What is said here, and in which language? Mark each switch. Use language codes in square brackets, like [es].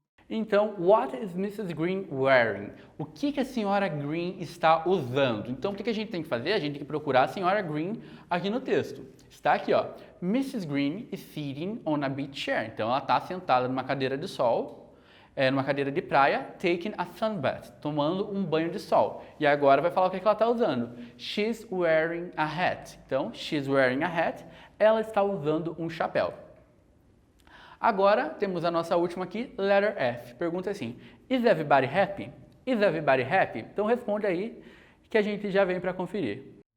[pt] Então, [en] what is Mrs. Green wearing? [pt] O que a senhora Green está usando? Então, o que a gente tem que fazer? A gente tem que procurar a senhora Green aqui no texto. Está aqui, ó. Mrs. [en] Green is sitting on a beach chair. [pt] Então, ela está sentada numa cadeira de sol, numa cadeira de praia, [en] taking a sunbath, [pt] tomando um banho de sol. E agora vai falar o que ela está usando. [en] She's wearing a hat. Então, she's wearing a hat. [pt] Ela está usando um chapéu. Agora, temos a nossa última aqui, letter F. Pergunta assim, [en] is everybody happy? Is everybody happy? [pt] Então responde aí que a gente já vem para conferir.